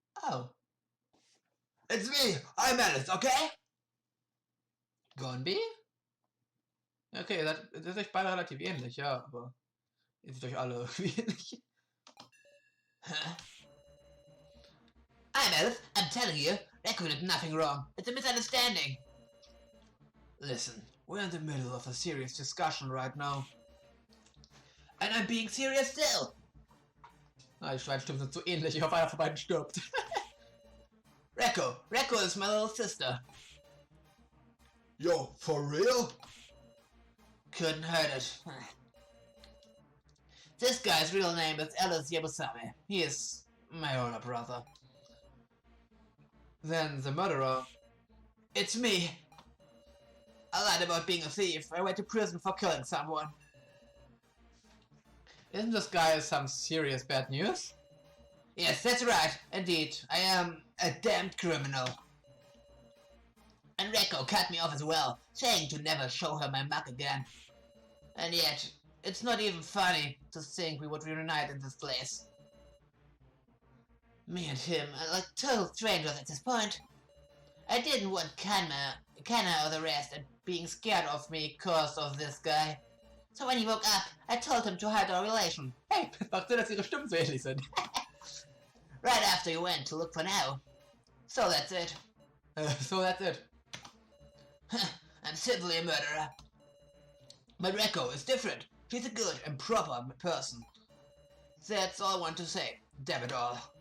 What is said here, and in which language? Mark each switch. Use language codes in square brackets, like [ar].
[en] Oh. It's me, I'm Alice, okay? Gone. [de] Okay, ihr seid euch beide relativ ähnlich, ja, aber ihr seid euch alle irgendwie ähnlich. [en] I'm Alice, I'm telling you, Rekko did nothing wrong. It's a misunderstanding. Listen, we're in the middle of a serious discussion right now. And I'm being serious still. [de] Na, die Schweinstimmen sind so ähnlich, ich hoffe, einer von beiden stirbt. [en] Rekko is my little sister. Yo, for real? Couldn't hurt it. This guy's real name is Alice Yabusame. He is my older brother. Then the murderer. It's me. I lied about being a thief. I went to prison for killing someone. Isn't this guy some serious bad news? Yes, that's right. Indeed, I am a damned criminal. And Rekko cut me off as well, saying to never show her my mug again. And yet, it's not even funny to think we would reunite in this place. Me and him are like total strangers at this point. I didn't want Kana or the rest and being scared of me cause of this guy. So when he woke up, I told him to hide our relation. [de] Hey, macht Sinn, dass ihre Stimmen so ähnlich sind. [en] Right after you went to look for now. So that's it. So that's it. I'm simply a murderer. But Rekko is different. She's a good and proper person. That's all I want to say. Damn it all.